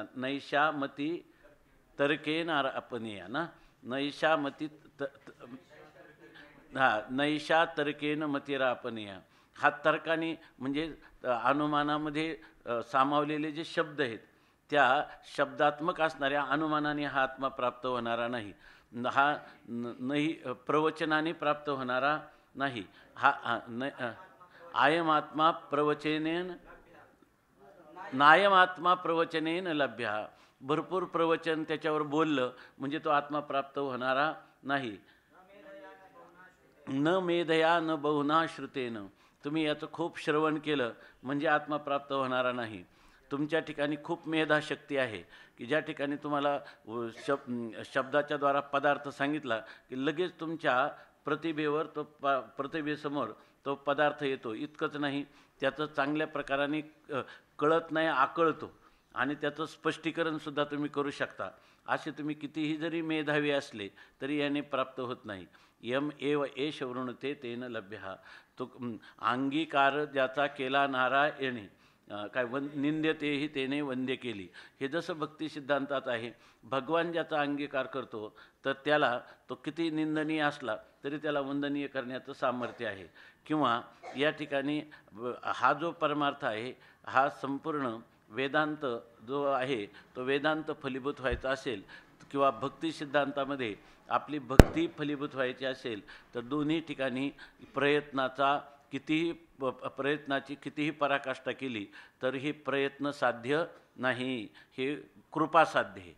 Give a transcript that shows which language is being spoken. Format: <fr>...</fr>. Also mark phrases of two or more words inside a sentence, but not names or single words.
<sa>नैषा मती तर्केन आपणीया ना, नैषा मती नैषा तर्केन मतिरा आपणीया.</sa> <mr>हा तर्काने म्हणजे अनुमानामध्ये सामावलेले जे शब्द आहेत त्या शब्दात्मक असणाऱ्या अनुमानाने हा आत्मा प्राप्त होणारा नाही. हा नाही प्रवचनाने प्राप्त होणारा नाही.</mr> <sa>आयम आत्मा प्रवचनेन नायम आत्मा प्रवचनेन लभ्य.</sa> <mr>भरपूर प्रवचन त्याच्यावर बोललं म्हणजे तो आत्मा प्राप्त होणारा नाही.</mr> <sa>न मेधया न बहुना श्रुतेन.</sa> <mr>तुम्ही याचं खूप श्रवण केलं म्हणजे आत्मा प्राप्त होणारा नाही. तुमच्या ठिकाणी खूप मेधाशक्ती आहे की ज्या ठिकाणी तुम्हाला शब्दाच्या द्वारा पदार्थ सांगितला की लगेच तुमच्या प्रतिभेवर तो प्रतिभेसमोर तो पदार्थ येतो. इतकंच नाही, त्याचं चांगल्या प्रकाराने कळत नाही, आकळतो आणि त्याचं स्पष्टीकरणसुद्धा तुम्ही करू शकता. असे तुम्ही कितीही जरी मेधावी असले तरी याने प्राप्त होत नाही.</mr> <sa>यम एव एष वृणते तेन लभ्य.</sa> <mr>तो अंगीकार ज्याचा केला नारायणे काय निंद्यतेही तेने वंद्य केली. हे जसं भक्ती सिद्धांतात आहे, भगवान ज्याचा अंगीकार करतो तर त्याला तो किती निंदनीय असला तरी त्याला वंदनीय करण्याचं सामर्थ्य आहे. किंवा या ठिकाणी हा जो परमार्थ आहे हा संपूर्ण वेदांत जो आहे तो वेदांत फलीभूत व्हायचा असेल किंवा भक्ती सिद्धांतामध्ये आपली भक्ती फलीभूत व्हायची असेल तर दोन्ही ठिकाणी प्रयत्नाची कितीही पराकाष्ठा केली तर हे प्रयत्न साध्य नाही, हे कृपा साध्य आहे.</mr>